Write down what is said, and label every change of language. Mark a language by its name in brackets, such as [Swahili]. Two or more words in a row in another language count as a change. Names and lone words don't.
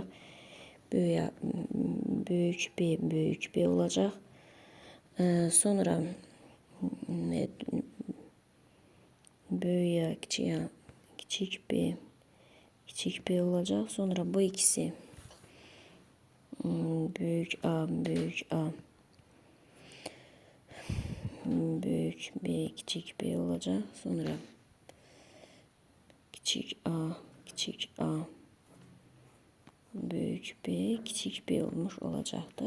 [Azerbaijani] Böyük A, böyük B olacaq. Sonra böyük A, kiçik B olacaq. [Turkish] Sonra bu ikisi büyük A, büyük B, küçük B olacak. Sonra küçük A, büyük B, küçük B olmuş olacaktır.